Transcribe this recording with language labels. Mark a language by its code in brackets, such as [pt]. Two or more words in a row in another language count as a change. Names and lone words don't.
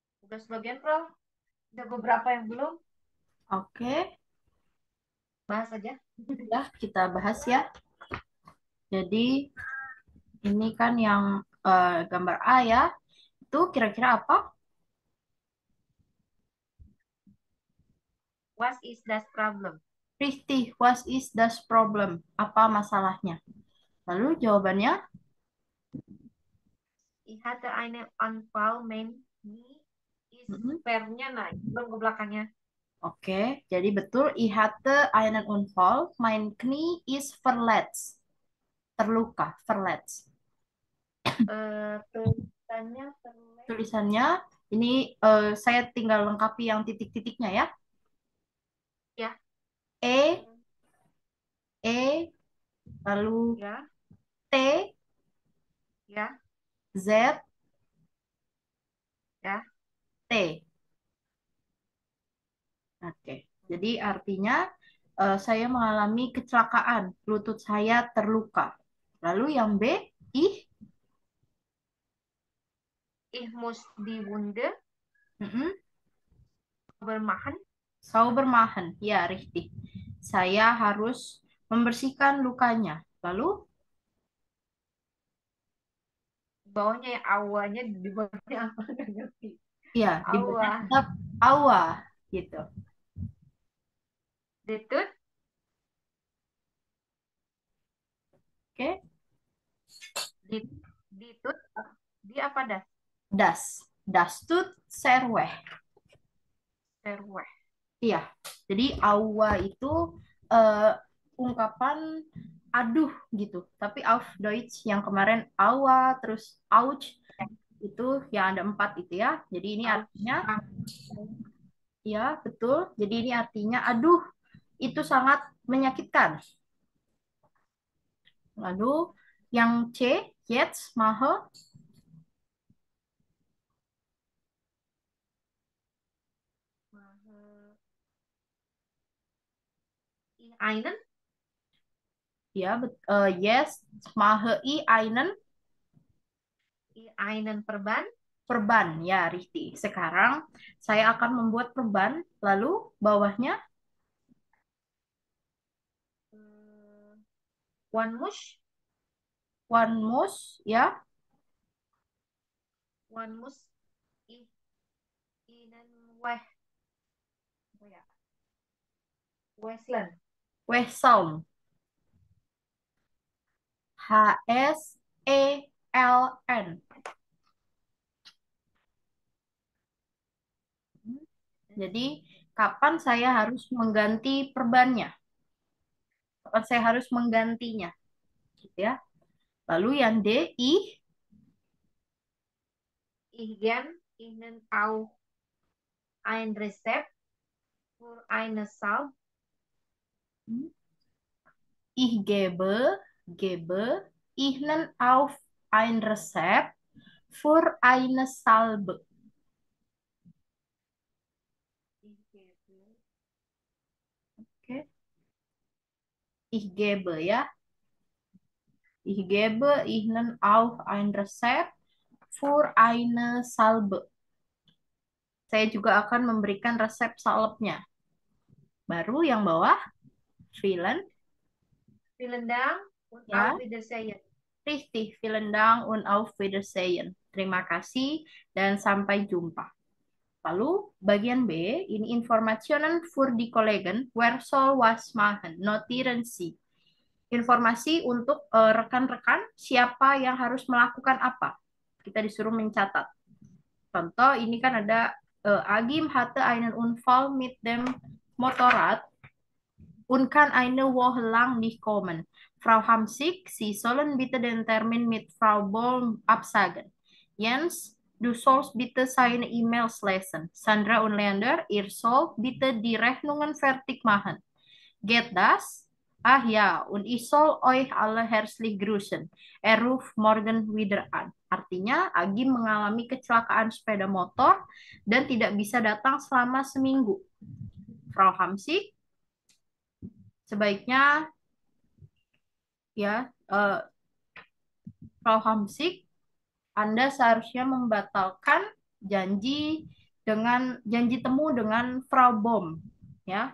[id] Udah sebagian, Bro. Udah beberapa yang belum. Oke, Bahas aja. ya kita bahas ya. Jadi ini kan yang gambar A ya. Itu kira-kira apa? [en] What is that problem? Rifty, what is the problem? [id] Apa masalahnya? Lalu jawabannya, [de] Ich hatte einen Anfall, mein Knie ist mm-mm. [id] vernya naik. Belum ke belakangnya. Oke, jadi betul. [de] Ich hatte einen Unfall. Mein Knie ist verletzt. Terluka, verletzt. [id] Tulisannya terlihat. Tulisannya, ini saya tinggal lengkapi yang titik-titiknya ya. Ya, E, E, lalu ya, T, ya, Z, ya. T. Oke, jadi artinya saya mengalami kecelakaan, lutut saya terluka. Lalu yang B, ih, [de] Ich muss die Wunde mm-mm, bermahan. saubermachen. Ya, richtig. [id] Saya harus membersihkan lukanya. Lalu, Bawahnya ya awalnya di bawahnya apa nggak ngerti. ya, di bawahnya Awa, tetap awa, gitu. detut, Oke, dit, ditut, di apa dah? [de] das tut sehr weh. Terweh. [id] Iya, jadi awa itu eh, ungkapan aduh gitu. Tapi [de] auf Deutsch [id] yang kemarin awa terus ouch itu yang ada 4 itu ya. Jadi ini artinya ya betul. Jadi ini artinya aduh itu sangat menyakitkan. Lalu yang C, [de] jetzt mache, Einen, ya yes mache I einen einen perban, [id] perban ya Rifti. Sekarang saya akan membuat perban. Lalu bawahnya [de] one mush, one muss ya. one mus, i, inen weh, [id] apa ya? Westland, Wesel. HSELN. Jadi, kapan saya harus mengganti perbannya? Kapan saya harus menggantinya? Gitu ya. Lalu yang D, I, [de] ich gern ihnen auch ein Rezept für eine Salbe, ich gebe Ihnen auf ein Rezept für eine Salbe. ich gebe, Oke. Ich gebe ya. Ich gebe Ihnen auf ein Rezept für eine Salbe. [id] Saya juga akan memberikan resep salepnya. Baru yang bawah, [de] vielen, vielen Dank und ya, auf Wiedersehen. richtig, vielen Dank und auf Wiedersehen. [id] Terima kasih dan sampai jumpa. Lalu bagian B, ini [de] Informationen für die Kollegen, wer soll was machen, notieren Sie. [id] Informasi untuk rekan-rekan, siapa yang harus melakukan apa. Kita disuruh mencatat. Contoh, ini kan ada [de] Agim hatte einen Unfall mit dem Motorrad und kann eine Woche lang nicht kommen. Frau Hamsik, Sie sollen bitte den Termin mit Frau Boll absagen. Jens, du sollst bitte seine E-Mails lesen. Sandra und Leander, ihr sollt bitte die Rechnungen fertig machen. Geht das? Ah ja, und ich soll euch alle herzlich grüßen. Er ruft morgen wieder an. [id] Artinya, Agim mengalami kecelakaan sepeda motor dan tidak bisa datang selama seminggu. Frau Hamsik, sebaiknya ya Frau Hamsik, Anda seharusnya membatalkan janji dengan janji temu dengan Frau Bom, ya.